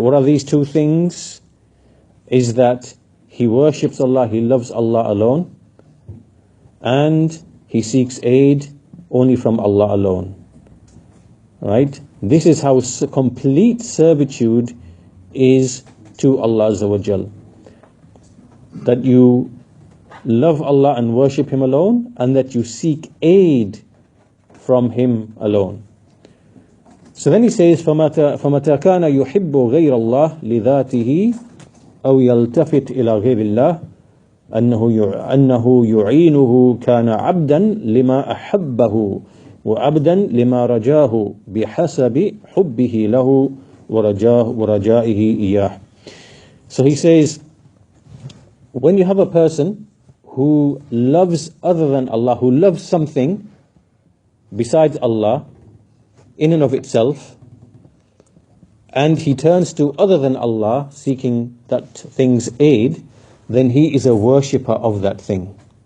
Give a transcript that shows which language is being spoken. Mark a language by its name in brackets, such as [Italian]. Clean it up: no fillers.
[English] What are these two things? Is that he worships Allah, he loves Allah alone, and he seeks aid only from Allah alone. Right? This is how complete servitude is to Allah Azza wa Jal. That you love Allah and worship Him alone, and that you seek aid from Him alone. So then he says, [Arabic] فَمَتَى كَانَ يُحِبُّ غَيْرَ اللَّهِ لِذَاتِهِ أَوْ يَلْتَفِتْ إِلَى غَيْرِ اللَّهِ أنه يعينه كان عبدا لما أحبه وعبدا لما رجاه بحسب حبه له ورجائه إياه. [English] So he says, when you have a person who loves other than Allah, who loves something besides Allah in and of itself, and he turns to other than Allah seeking that thing's aid, then he is a worshipper of that thing.